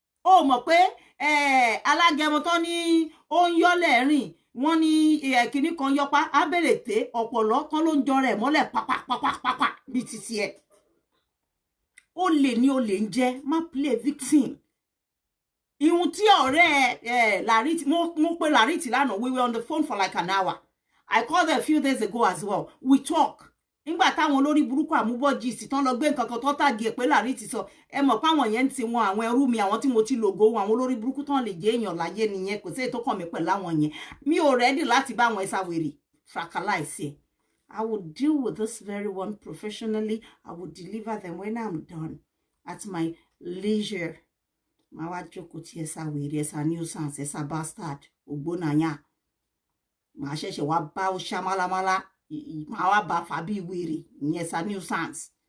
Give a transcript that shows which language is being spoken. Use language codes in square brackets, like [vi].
[yo] Ó mọ̀ pé alágẹmọ tó ní ó ń yọ́lẹ̀ rìn, wọ́n ní kinní kan yọpá, abẹ́rẹ́ tẹ́ ọ̀pọ̀lọ́ kan ló ń jọ rẹ̀ mọ́lẹ̀ pápápápápá bí títí ẹ̀. Olè ní olè ń jẹ́, má [en] play victim. [yo] Ihun tí ọ̀rẹ́ Larity, mo pe Larity lánàá, [en] we were on the phone for like an hour. I called her a few days ago as well. We talk. [yo] Nígbà táwọn olórí burúkú àmúbọ̀jì sì tán lọ gbé nǹkan kan tó tàgé pé Larity sọ, ẹ mọ̀ pé àwọn yẹn ti wọn àwọn ẹrú mi, àwọn tí mo ti lògo wọn, àwọn olórí burúkú tán lè jẹ́ èèyàn láyé nìyẹn, kò sí èyí tó kàn mí pẹ̀lú àwọn yẹn. Mi ò ready láti bá àwọn ẹ̀sà wèrè fracalize ẹ̀. [en] I will deal with this very one professionally. I will deliver them when I'm done at my leisure. [yo] Màá wá jókòó ti ẹ̀sà wèrè, ẹ̀sà nuisance, ẹ̀sà bastard, ògbónàyà. Màá ṣẹ̀ṣẹ̀ wá bá ó ṣá málámálá. Màá wá bá fàbí wèrè, ìyẹn ẹ̀sà nuisance.